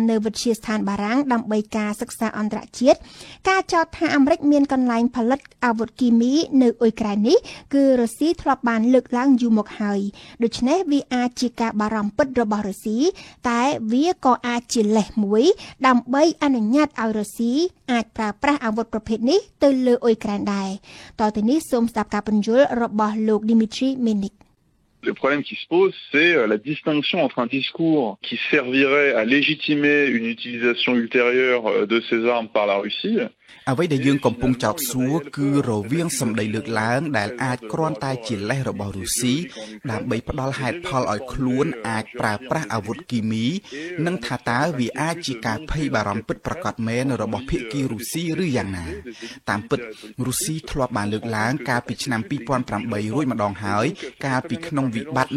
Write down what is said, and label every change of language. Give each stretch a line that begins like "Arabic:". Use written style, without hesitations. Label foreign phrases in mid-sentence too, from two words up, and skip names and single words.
Khmer: នៅវិទ្យាស្ថានបារាំងដើម្បីការសិក្សាអន្តរជាតិការចោទថាអាមេរិកមានកន្លែងផលិតអាវុធគីមីនៅអ៊ុយក្រែននេះគឺរុស្ស៊ីធ្លាប់បានលើកឡើងយូរមកហើយដូច្នេះវាអាចជាការបារម្ភពិតរបស់រុស្ស៊ីតែវាក៏អាចជាលេសមួយដើម្បីអនុញ្ញាតឲ្យរុស្ស៊ីអាចប្រើប្រាស់អាវុធប្រភេទនេះទៅលើអ៊ុយក្រែនដែរតទៅនេះសូមស្ដាប់ការពន្យល់របស់លោក Dmitry Menik
French: Le problème qui se pose, c'est la distinction entre un discours qui servirait à légitimer une utilisation ultérieure de ces armes par la Russie.
Khmer: អ្វីដែលយើងកំពុងចោទសួរគឺរវាងសម្ដីលើកឡើងដែលអាចគ្រាន់តែជាលេសរបស់រុស្ស៊ីដើម្បីផ្ដល់ហេតុផលឲ្យខ្លួនអាចប្រើប្រាស់អាវុធគីមីនិងថាតើវាអាចជាការភ័យបារម្ភពិតប្រាកដមែនរបស់ភាគីរុស្ស៊ីឬយ៉ាងណាតាមពិតរុស្ស៊ីធ្លាប់បានលើកឡើងកាលពីឆ្នាំ2008រួចម្ដងហើយកាលពីក្នុងវិបត្តិ